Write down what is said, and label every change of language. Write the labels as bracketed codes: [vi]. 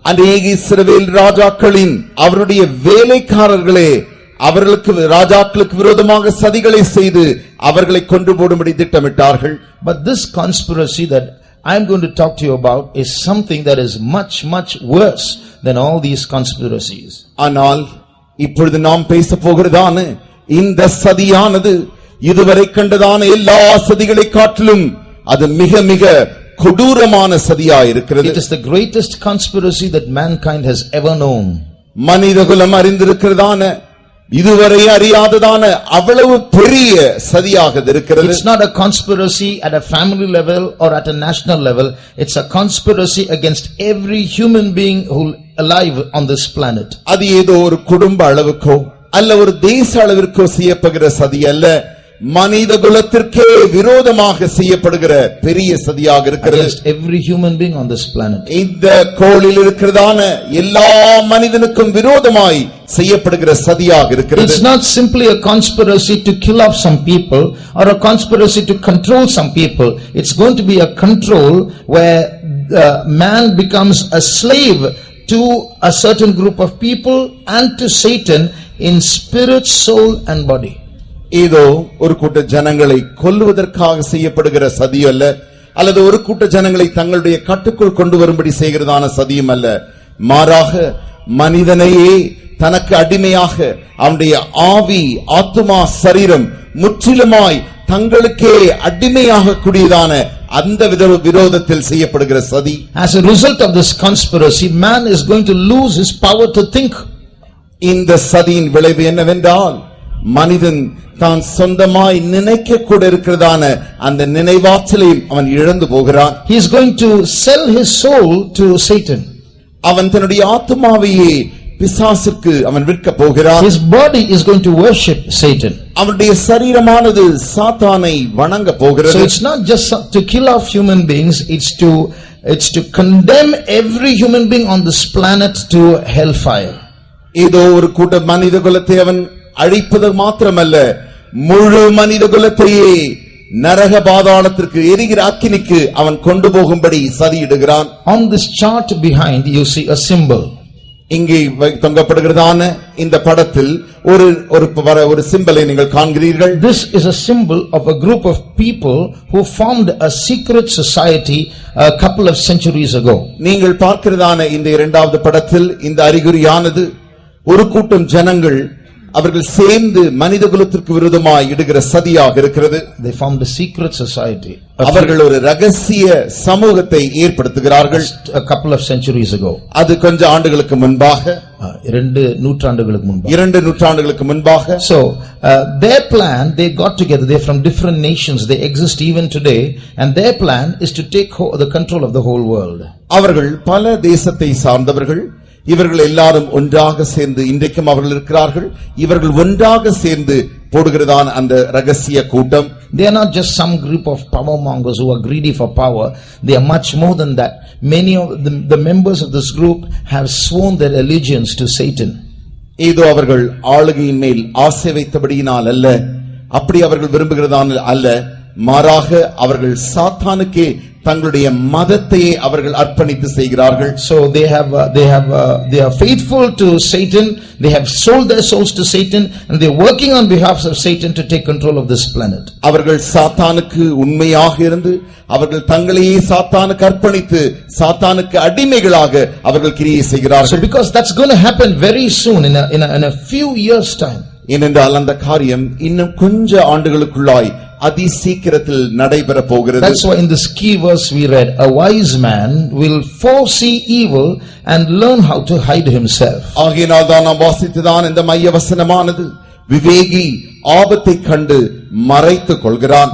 [ta] அநேக இஸ்ரவேல் ராஜாக்களின் அவருடைய வேலைக்காரர்களே அவர்களுக்கு ராஜாக்களுக்கு விரோதமாக சதிகளை செய்து அவர்களை கொன்று போடும்படி திட்டமிட்டார்கள். [en] But this conspiracy that I am going to talk to you about is something that is much worse than all these conspiracies. [ta] ஆனால் இப்பொழுது நாம் பேச போகிறதான இந்த சதியானது இதுவரை கண்டதான எல்லா சதிகளை காட்டிலும் அது மிக கொடூரமான சதியாய் இருக்கிறது. [en] It is the greatest conspiracy that mankind has ever known. [ta] மனிதகுலம் அறிந்திருக்கிறதான இதுவரை அறியாததான அவ்வளவு பெரிய சதியாக இருக்கிறது. [en] It's not a conspiracy at a family level or at a national level. It's a conspiracy against every human being who alive on this planet. [ta] அது ஏதோ ஒரு குடும்ப அளவுக்கோ அல்ல ஒரு தேச அளவிற்கோ செய்யப்படுகிற சதி அல்ல, மனித குலத்திற்கே விரோதமாக செய்யப்படுகிற பெரிய சதியாக இருக்கிறது. [en] Against every human being on this planet. [ta] இந்த கோளில் இருக்கிறதான எல்லா மனிதனுக்கும் விரோதமாய் செய்யப்படுகிற சதியாக இருக்கிறது. [en] It's not simply a conspiracy to kill off some people or a conspiracy to control some people. It's going to be a control where man becomes a slave to a certain group of people and to Satan in spirit, soul and body. [ta] ஏதோ ஒரு கூட்ட ஜனங்களை கொல்லுவதற்காக செய்யப்படுகிற சதி அல்ல, அல்லது ஒரு கூட்ட ஜனங்களை தங்களுடைய கட்டுக்குள் கொண்டு வரும்படி செய்கிறதான சதியும் அல்ல. மாறாக மனிதனையே தனக்கு அடிமையாக அவனுடைய ஆவி, ஆத்துமா, சரீரம் முற்றிலுமாய் தங்களுக்கே அடிமையாக கூடியதான அந்த விரோதத்தில் செய்யப்படுகிற சதி. [en] As a result of this conspiracy, man is going to lose his power to think. [ta] இந்த சதியின் விளைவு என்னவென்றால் மனிதன் தான் சொந்தமாய் நினைக்க கூட இருக்கிறதான அந்த நினைவாற்றலையும் அவன் இழந்து போகிறான். [en] He is going to sell his soul to Satan. [ta] அவன் தன்னுடைய ஆத்துமாவையே பிசாசுக்கு அவன் விற்க போகிறான். [en] His body is going to worship Satan. [ta] அவனுடைய சரீரமானது சாத்தானை வணங்க போகிறது. [en] So it's not just to kill off human beings, it's to condemn every human being on this planet to hellfire. [ta] ஏதோ ஒரு கூட்ட மனித குலத்தை அவன் அழிப்பது மாத்திரமல்ல, முழு மனித குலத்தையே நரக பாதாளத்திற்கு எரிகிற அக்கினிக்கு அவன் கொண்டு போகும்படி சதியிடுகிறான். [en] On this chart behind you see a symbol. [ta] இங்கே தொங்கப்படுகிறதான இந்த படத்தில் ஒரு சிம்பலை நீங்கள் காண்கிறீர்கள். [en] This is a symbol of a group of people who formed a secret society a couple of centuries ago. [ta] நீங்கள் பார்க்கிறதான இந்த இரண்டாவது படத்தில் இந்த அறிகுறியானது ஒரு கூட்டம் ஜனங்கள் அவர்கள் சேர்ந்து மனித குலத்திற்கு விரோதமாய் இடுகிற சதியாக இருக்கிறது. [en] They formed a secret society. [ta] அவர்கள் ஒரு ரகசிய சமூகத்தை ஏற்படுத்துகிறார்கள். [en] A couple of centuries ago. [ta] அது கொஞ்ச ஆண்டுகளுக்கு முன்பாக, 2 நூற்றாண்டுகளுக்கு முன்பாக. 2 நூற்றாண்டுகளுக்கு முன்பாக. [en] So their plan, they got together, they from different nations, they exist even today, and their plan is to take the control of the whole world. [ta] அவர்கள் பல தேசத்தை சார்ந்தவர்கள். இவர்கள் எல்லாரும் ஒன்றாக சேர்ந்து இன்றைக்கும் அவர்கள் இருக்கிறார்கள். இவர்கள் ஒன்றாக சேர்ந்து போடுகிறதான அந்த ரகசிய கூட்டம். [en] They are not just some group of power mongers who are greedy for power. They are much more than that. Many of the members of this group have sworn their allegiance to Satan. [ta] ஏதோ அவர்கள் ஆளுகையின் மேல் ஆசை வைத்தபடியினால் அல்ல, அப்படி அவர்கள் விரும்புகிறதான அல்ல, மாறாக அவர்கள் சாத்தானுக்கே தங்களுடைய மதத்தையே அவர்கள் அர்ப்பணித்து செய்கிறார்கள். [en] So they are faithful to Satan. They have sold their souls to Satan, and they are working on behalf of Satan to take control of this planet. [ta] அவர்கள் சாத்தானுக்கு உண்மையாக இருந்து அவர்கள் தங்களையே சாத்தானுக்கு அர்ப்பணித்து சாத்தானுக்கு அடிமைகளாக அவர்கள் கிரியை செய்கிறார்கள். [en] So because that's going to happen very soon in a few years time. [ta] ஏனென்றால் அந்த காரியம் இன்னும் கொஞ்ச ஆண்டுகளுக்குள்ளாய் அதி சீக்கிரத்தில் நடைபெற போகிறது. [en] That's why in this key verse we read, a wise man will foresee evil and learn how to hide himself. [ta] ஆகையினால் தான் நாம் வாசித்ததான் இந்த மைய வசனமானது, விவேகி ஆபத்தை கண்டு மறைத்துக் கொள்கிறான்.